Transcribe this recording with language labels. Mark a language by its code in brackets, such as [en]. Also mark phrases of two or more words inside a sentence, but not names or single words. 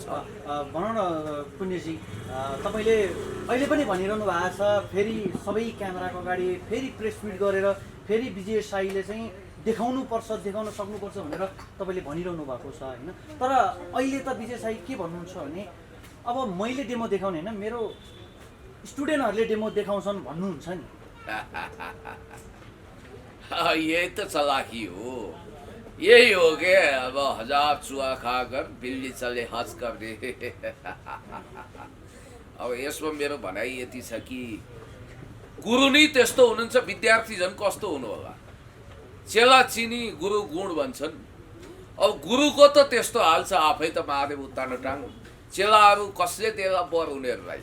[ne] भनौँ न पुण्यजी, तपाईँले अहिले पनि भनिरहनु भएको छ फेरि सबै क्यामेराको अगाडि फेरि [en] press meet [ne] गरेर फेरि विजय साईले चाहिँ देखाउन सक्नुपर्छ भनेर तपाईँले भनिरहनु भएको छ होइन। तर अहिले त विजय साई के भन्नुहुन्छ भने अब मैले डेमो देखाउने होइन, मेरो स्टुडेन्टहरूले डेमो देखाउँछन् भन्नुहुन्छ नि। यही त चलाकी हो, यही हो के अब [hi] हजार चुहा खाकर बिल्ली चले हज [ne] गर्ने। अब यसमा मेरो भनाइ यति छ कि गुरु नै त्यस्तो हुनुहुन्छ, विद्यार्थी झन् कस्तो हुनु होला। चेला चिनी गुरु गुण भन्छन्। अब गुरुको त त्यस्तो हाल छ, आफै त महादेव उत्तानो टाङ, चेलाहरू कसले देला बर उनीहरूलाई।